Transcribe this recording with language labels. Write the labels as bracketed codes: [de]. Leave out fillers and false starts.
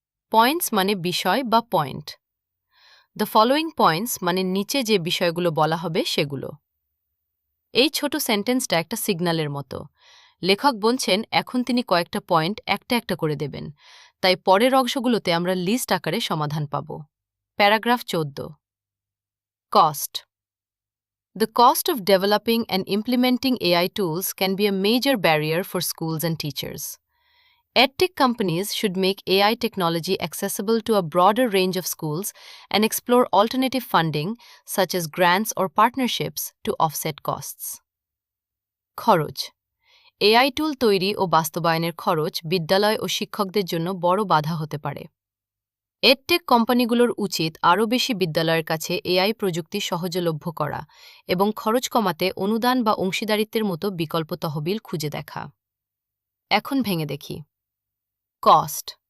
[bn] Points মানে বিষয় বা পয়েন্ট। [en] the following points [bn] মানে নিচে যে বিষয়গুলো বলা হবে সেগুলো। এই ছোট সেন্টেন্সটা একটা সিগন্যালের মতো। লেখক বলছেন এখন তিনি কয়েকটা পয়েন্ট একটা একটা করে দেবেন, তাই পরের অংশগুলোতে আমরা লিস্ট আকারে সমাধান পাব। Paragraph 14। Cost. [en] The cost of developing and implementing AI tools can be a major barrier for schools and teachers. EdTech companies should make AI technology accessible to a broader range of schools and explore alternative funding, such as grants or partnerships, to offset costs. [bn] খরচ। AI টুল তৈরি ও বাস্তবায়নের খরচ বিদ্যালয় ও শিক্ষকদের জন্য বড় বাধা হতে পারে। এডটেক কোম্পানিগুলোর উচিত আরও বেশি বিদ্যালয়ের কাছে এআই প্রযুক্তি সহজলভ্য করা এবং খরচ কমাতে অনুদান বা অংশীদারিত্বের মতো বিকল্প তহবিল খুঁজে দেখা। এখন ভেঙে দেখি। কস্ট।